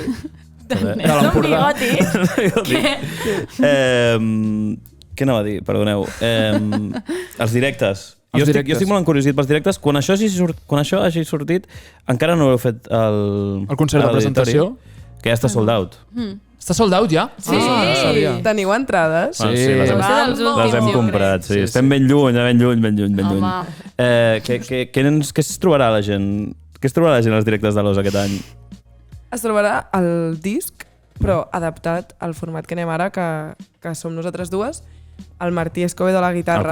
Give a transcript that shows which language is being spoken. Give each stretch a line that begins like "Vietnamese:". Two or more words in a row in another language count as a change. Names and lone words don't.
Catalan: De nens amb bigoti? Què anava a dir? Perdoneu. Els directes. Jo estic molt encuriosit pels directes. Quan això hagi sortit, encara no heu fet el concert de presentació? Que ja està
English: sold out.
Catalan: Està
English: sold out
Catalan: ja? Sí, teniu entrades? Sí, les hem comprat. Estem ben lluny. Què es trobarà la gent? Què es trobarà la gent als directes de l'Osa aquest any? Es trobarà el disc, però adaptat al format que anem ara, que som nosaltres dues, el Martí Escobedo a la guitarra,